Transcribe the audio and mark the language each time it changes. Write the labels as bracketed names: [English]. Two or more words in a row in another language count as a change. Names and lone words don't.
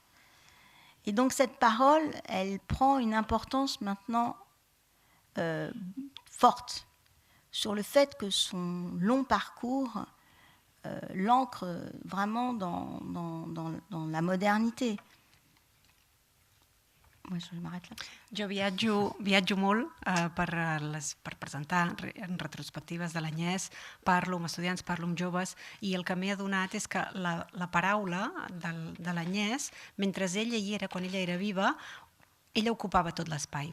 [French] Et donc cette parole, elle prend une importance maintenant forte sur le fait que son long parcours l'ancre vraiment dans la modernité. Je m'arrête là. [Catalan] Jo viatjo molt per presentar en retrospectives de l'Agnès, parlo amb estudiants, parlo amb joves, i el que m'he adonat és que la paraula de l'Agnès, mentre ella hi era, quan ella era viva, ella ocupava tot l'espai.